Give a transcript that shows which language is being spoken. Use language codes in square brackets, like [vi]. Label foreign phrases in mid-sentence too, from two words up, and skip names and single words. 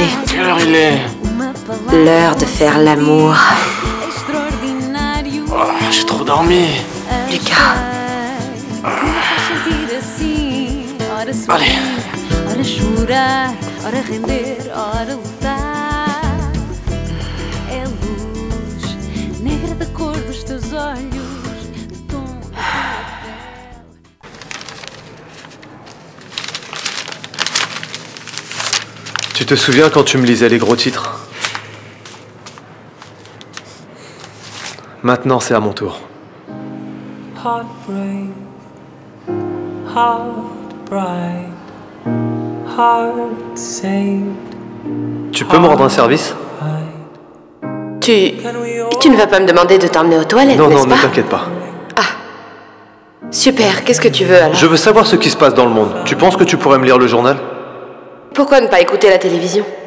[fr] Quelle heure il est? L'heure de faire l'amour. Oh, j'ai trop dormi. Lucas. Allez. [pt] Ora chorar, ora render, ora lutar. É a luz negra da cor dos teus olhos, do tom da tua pele. [fr] Tu te souviens quand tu me lisais les gros titres? Maintenant, c'est à mon tour. [en] Heartbreak, heart bright, heart saved. [fr] Tu peux me rendre un service? Tu ne vas pas me demander de t'emmener aux toilettes, Non, n'est-ce non, pas? ne t'inquiète pas. Super, qu'est-ce que tu veux alors? Je veux savoir ce qui se passe dans le monde. Tu penses que tu pourrais me lire le journal? Pourquoi ne pas écouter la télévision?